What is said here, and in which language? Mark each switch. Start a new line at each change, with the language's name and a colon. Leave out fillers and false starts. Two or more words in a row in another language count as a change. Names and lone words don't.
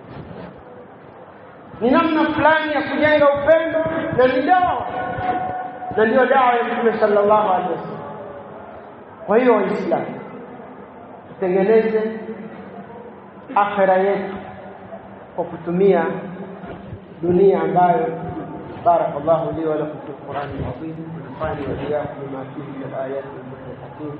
Swahili: Ni namna fulani ya kujenga upendo na ni dawa, na ndio dawa ya Mtume
Arabic: صلى الله عليه وسلم.
Swahili: Kwa hiyo Waislamu, tutengeneze akhira yetu kwa kutumia dunia ambayo
Arabic: بارك الله لي ولكم في القرآن العظيم ونفعني وإياكم بما فيه من الآيات والحكيم.